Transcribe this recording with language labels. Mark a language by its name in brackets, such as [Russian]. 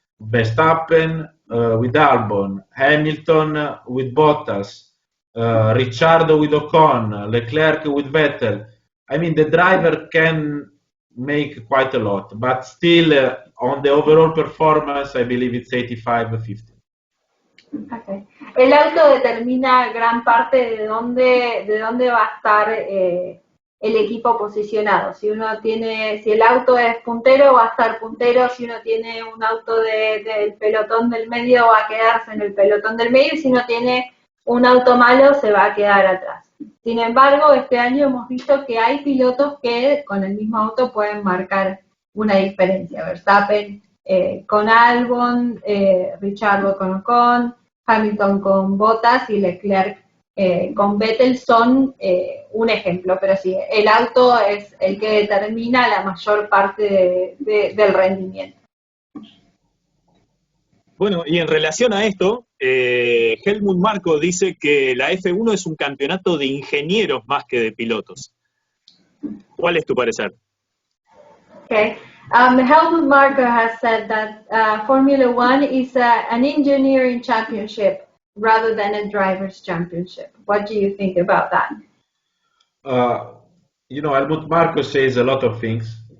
[English] Verstappen with Albon, Hamilton with Bottas, Ricciardo with Ocon, Leclerc with Vettel. I mean, the driver can make quite a lot, but still on the overall performance, I believe it's 85-50. Okay. [Spanish] El auto determina gran parte de dónde va a estar el equipo posicionado. Si el auto es puntero, va a estar puntero. Si uno tiene un auto del pelotón del medio, va a quedarse en el pelotón del medio, y si uno tiene un auto malo, se va a quedar atrás. Sin embargo, este año hemos visto que hay pilotos que con el mismo auto pueden marcar una diferencia. Verstappen con Albon, Ricciardo con Ocon, Hamilton con Bottas y Leclerc con Vettel son un ejemplo, pero sí, el auto es el que determina la mayor parte del rendimiento. Bueno, y en relación a esto, Helmut Marko dice que la F1 es un campeonato de ingenieros más que de pilotos. ¿Cuál es tu parecer? [English] Okay. Helmut Marko has said that Formula One is an engineering championship rather than a driver's championship. What do you think about that? Helmut Marko says a lot of things.